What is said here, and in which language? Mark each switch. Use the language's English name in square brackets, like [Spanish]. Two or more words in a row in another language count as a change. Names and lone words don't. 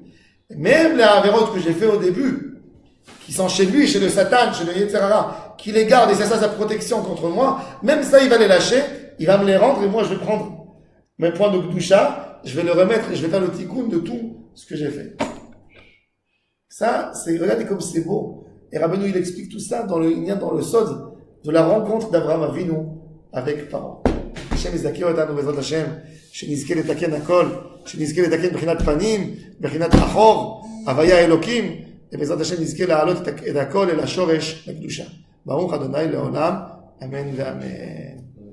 [French] Même les avérotes que j'ai fait au début, qui sont chez lui, chez le Satan, chez le [Hebrew] יצר הרע, [French] qui les garde, et c'est ça sa protection contre moi, même ça, il va les lâcher, il va me les rendre, et moi, je vais prendre mes points de Kedusha, je vais le remettre, et je vais faire le tikkun de tout ce que j'ai fait. Ça, regardez comme c'est beau. Et Rabbeinu, il explique tout ça dans le sod de la rencontre d'Abraham Avinu avec Paro. [Hebrew] Hashem יזכה אותנו בעזרת השם, שנזכה לתקן הכל, שנזכה לתקן בחינת פנים, בחינת אחור, הוויה אלוקים, ובעזרת השם נזכה להעלות את הכל אל השורש לקדושה. ברוך אדוני לעולם, אמן ואמן.